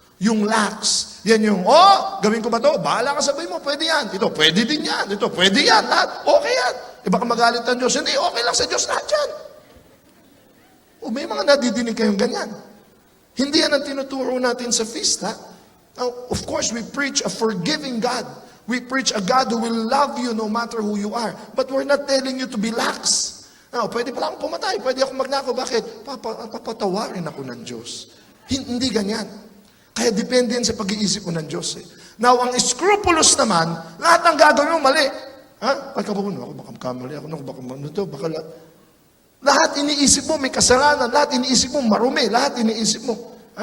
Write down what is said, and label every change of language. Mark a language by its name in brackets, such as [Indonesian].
[Filipino] Yung lax, yan yung, gawin ko ba to? Bahala ka, sabay mo, pwede yan. Ito, pwede din yan. Ito, pwede yan. Lahat, okay yan. Baka magalit ang Diyos. Hindi, okay lang sa Diyos lahat yan. May mga nadidinig kayong ganyan. Hindi yan ang tinuturo natin sa feast, ha? [English] Now, of course, we preach a forgiving God. We preach a God who will love you no matter who you are. But we're not telling you to be lax. [Filipino] Now, pwede pala akong pumatay, pwede akong magnakaw. Bakit? Papatawarin ako ng Diyos. Hindi ganyan. Kaya depende yan sa pag-iisip mo ng Diyos. Now, ang scrupulous naman, lahat ng gagawin mo mali. Baka kamali ako, baka lahat iniisip mo, may kasalanan, lahat iniisip mo, marumi, lahat iniisip mo.